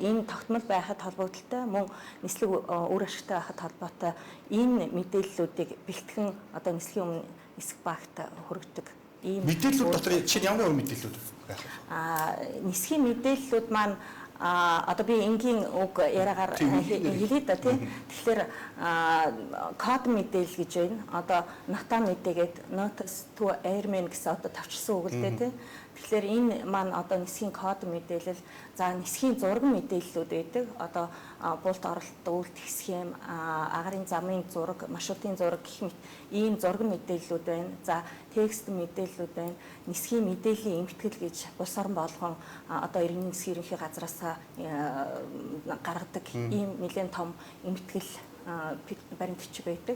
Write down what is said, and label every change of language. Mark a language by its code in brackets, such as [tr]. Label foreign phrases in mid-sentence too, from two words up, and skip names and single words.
[mn] Энэ тогтмол байхад холбогдолтой мөн нислэг үр ашигтай байхад холбоотой энэ мэдээллүүдийг бэлтгэн одоо нисхийн өмнө нисэх багт хүргэдэг. Ийм мэдээллүүд дотор чинь ямар мэдээллүүд байх вэ? Нисхийн мэдээллүүд маань одоо би энгийн үг яриагаар хэлээ да тийм. Тэгэхээр код мэдээлэл гэж байна. Одоо нота мэдээгээд [en] notice to airman [mn] гэсэн одоо тавчсан үг л дээ тийм. Тэгэхээр энэ маань одоо нисхийн код мэдээлэл, за нисхийн зураг мэдээллүүд байдаг. Одоо булт оролттой үйлдэх схем, агарын замын зураг, маршрутын зураг гэх мэт ийм зураг мэдээллүүд байна. За текст мэдээллүүд байна. Нисхийн мэдээллийн эмтгэл гэж улс орон болгон одоо иргэний нисхийн ерөнхий газраас гаргадаг ийм нэлээд том эмтгэл баримтчиг байдаг.